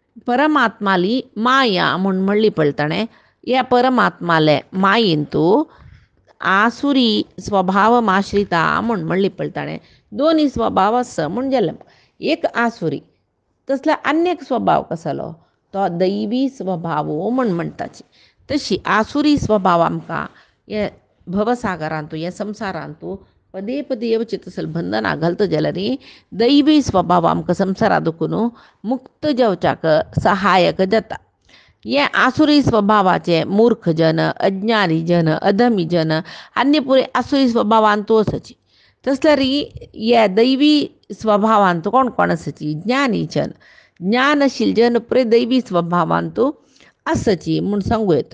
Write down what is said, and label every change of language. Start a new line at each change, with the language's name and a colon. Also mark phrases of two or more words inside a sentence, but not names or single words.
Konkani: परमात्माली माया म्हूण म्हणली पळय ताणें ह्या परमात्माले मायेन तूं
Sanskrit: आसुरी स्वभावमाश्रिता
Konkani: म्हूण म्हणली पळय ताणें दोन्ही स्वभाव आसा म्हूण जालें. एक आसुरी तसलो आनी एक स्वभाव कसलो तो दैवी स्वभाव म्हूण म्हणटाची. तशी आसुरी स्वभाव आमकां हे भवसागरांतू हे संवसारांतू पदे पदे येवचें तसलें बंधनां घालता जाल्यार दैवी स्वभाव आमकां संवसारा दुखून मुक्त जावच्याक सहायक जाता. हे आसुरी स्वभावाचे मूर्ख जन, अज्ञानी जन, अधमी जन आनी पुरे आसुरी स्वभावांतू आसाची. तसल्यार हे दैवी स्वभावांतू कोण कोण आसाची ज्ञानी जन, ज्ञानशील जन पुरे दैवी स्वभावांतू आसाची म्हूण सांगूं येता.